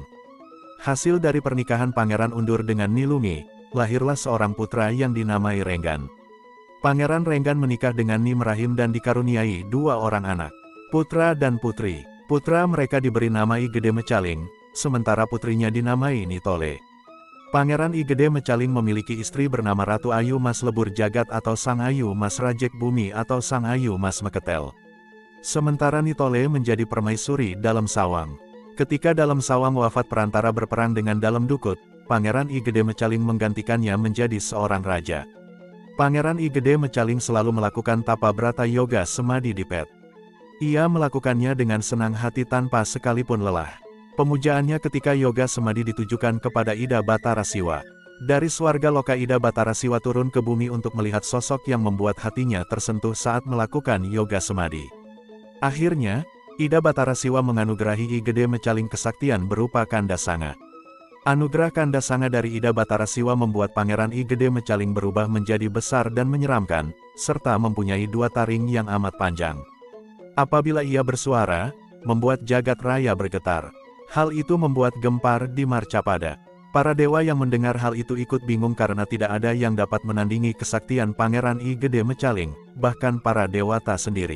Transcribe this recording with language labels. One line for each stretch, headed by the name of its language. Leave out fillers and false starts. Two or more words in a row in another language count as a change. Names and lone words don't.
Indonesian: Hasil dari pernikahan Pangeran Undur dengan Nilumi, lahirlah seorang putra yang dinamai Renggan. Pangeran Renggan menikah dengan Ni Merahim dan dikaruniai dua orang anak, putra dan putri. Putra mereka diberi nama I Gede Mecaling, sementara putrinya dinamai Nitole. Pangeran I Gede Mecaling memiliki istri bernama Ratu Ayu Mas Lebur Jagat atau Sang Ayu Mas Rajek Bumi atau Sang Ayu Mas Meketel. Sementara Nitole menjadi permaisuri dalam sawang. Ketika dalam sawang wafat perantara berperang dengan dalam dukut, Pangeran I Gede Mecaling menggantikannya menjadi seorang raja. Pangeran I Gede Mecaling selalu melakukan tapa brata yoga semadi di Pet. Ia melakukannya dengan senang hati tanpa sekalipun lelah. Pemujaannya ketika yoga semadi ditujukan kepada Ida Batara Siwa. Dari swarga loka Ida Batara Siwa turun ke bumi untuk melihat sosok yang membuat hatinya tersentuh saat melakukan yoga semadi. Akhirnya, Ida Batara Siwa menganugerahi I Gede Mecaling kesaktian berupa Kanda Sanga. Anugerah Kanda Sanga dari Ida Batara Siwa membuat Pangeran I Gede Mecaling berubah menjadi besar dan menyeramkan, serta mempunyai dua taring yang amat panjang. Apabila ia bersuara, membuat jagat raya bergetar. Hal itu membuat gempar di Marcapada. Para dewa yang mendengar hal itu ikut bingung karena tidak ada yang dapat menandingi kesaktian Pangeran I Gede Mecaling, bahkan para dewata sendiri.